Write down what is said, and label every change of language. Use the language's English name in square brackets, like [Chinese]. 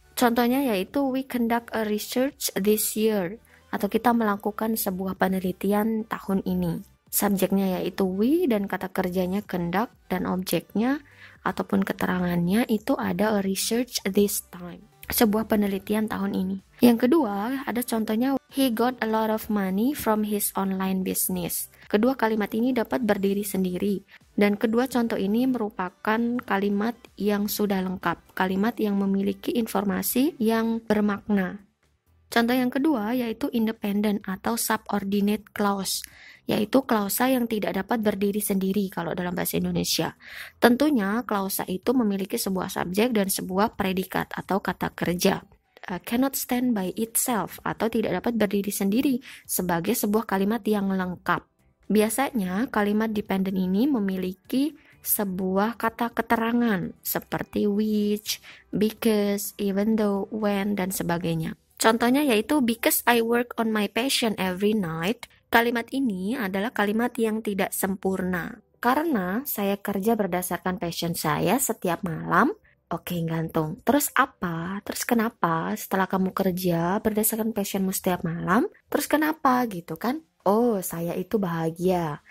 [Indonesian] Contohnya yaitu we conduct a research this year, atau kita melakukan sebuah penelitian tahun ini. Subjeknya yaitu we dan kata kerjanya conduct dan objeknya ataupun keterangannya itu ada a research this time, sebuah penelitian tahun ini. [English] Yang kedua ada contohnya he got a lot of money from his online business. [Indonesian] Kedua kalimat ini dapat berdiri sendiri dan kedua contoh ini merupakan kalimat yang sudah lengkap, kalimat yang memiliki informasi yang bermakna. Contoh yang kedua yaitu independent atau subordinate clause, yaitu klausa yang tidak dapat berdiri sendiri kalau dalam bahasa Indonesia. Tentunya klausa itu memiliki sebuah subjek dan sebuah predikat atau kata kerja. Cannot stand by itself atau tidak dapat berdiri sendiri sebagai sebuah kalimat yang lengkap. Biasanya kalimat dependent ini memiliki sebuah kata keterangan seperti which, because, even though, when, dan sebagainya. [English] Contohnya yaitu because I work on my passion every night. [Indonesian] Kalimat ini adalah kalimat yang tidak sempurna. Karena saya kerja berdasarkan passion saya setiap malam. Oke, gantung. Terus apa? Terus kenapa setelah kamu kerja berdasarkan passionmu setiap malam? Terus kenapa gitu kan? Oh, saya itu bahagia.